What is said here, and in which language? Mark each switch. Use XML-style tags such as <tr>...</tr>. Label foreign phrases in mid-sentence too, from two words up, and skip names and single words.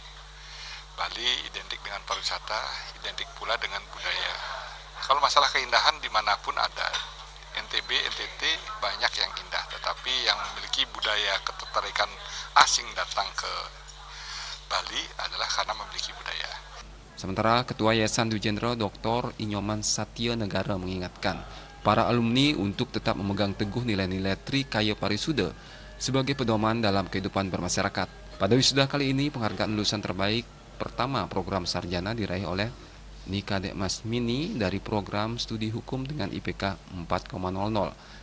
<id>Bali identik dengan pariwisata, identik pula dengan budaya. Kalau masalah keindahan dimanapun ada, NTB, NTT banyak yang indah, tetapi yang memiliki budaya ketertarikan asing datang ke Bali adalah karena memiliki budaya. Sementara Ketua Yayasan Dwi Jendra Dr. Inyoman Satya Negara mengingatkan para alumni untuk tetap memegang teguh nilai-nilai Trikaya Parisuda sebagai pedoman dalam kehidupan bermasyarakat. Pada wisuda kali ini, penghargaan lulusan terbaik pertama program sarjana diraih oleh Nikadek Masmini dari program studi hukum dengan IPK 4,00.</id>